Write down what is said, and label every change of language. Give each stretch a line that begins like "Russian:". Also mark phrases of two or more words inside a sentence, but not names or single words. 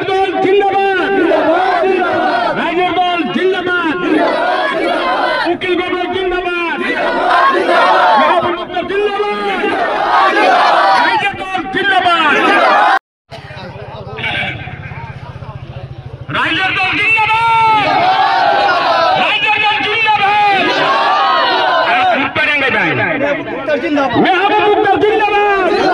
Assamese: দল জিন্দাবাদ রাইজর দল জিন্দাবাদ উকিল গগৈ জিন্দাবাদ মেহবুব মুক্তার জিন্দাবাদ রাইজর দল জিন্দাবাদ রাইজর দল জিন্দাবাদ রাইজর দল জিন্দাবাদ মেহবুব মুক্তার জিন্দাবাদ